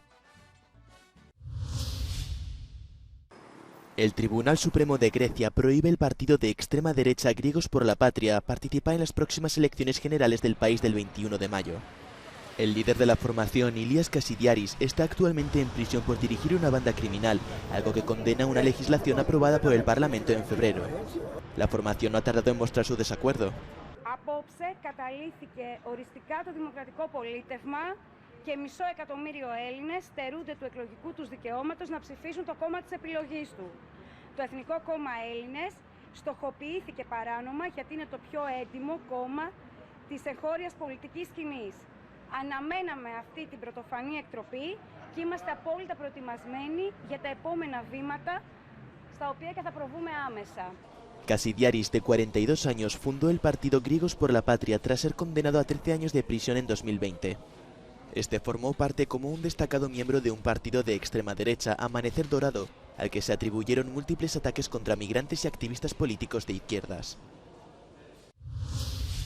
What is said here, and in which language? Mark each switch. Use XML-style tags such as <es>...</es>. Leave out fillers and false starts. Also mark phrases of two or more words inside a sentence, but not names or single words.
<es>El Tribunal Supremo de Grecia prohíbe al partido de extrema derecha Griegos por la Patria participar en las próximas elecciones generales del país del 21 de mayo. El líder de la formación, Ilias Kasidiaris, está actualmente en prisión por dirigir una banda criminal, algo que condena una legislación aprobada por el Parlamento en febrero. La formación no ha tardado en mostrar su desacuerdo.</es> <el>Και 500.000 Έλληνες στερούνται του εκλογικού τους δικαιώματος να ψηφίσουν το κόμμα της επιλογής του. Το Εθνικό Κόμμα Έλληνες στοχοποιήθηκε παράνομα γιατί είναι το πιο έντιμο κόμμα της εγχώριας πολιτικής σκηνής. Αναμέναμε αυτή την πρωτοφανή εκτροπή και είμαστε απόλυτα προετοιμασμένοι για τα επόμενα βήματα στα οποία και θα προβούμε άμεσα.</el> <es>Kasidiaris, de 42 años, fundó el partido Griegos por la Patria tras ser condenado a 13 años de prisión en 2020. Este formó parte como un destacado miembro de un partido de extrema derecha, Amanecer Dorado, al que se atribuyeron múltiples ataques contra migrantes y activistas políticos de izquierdas.</es>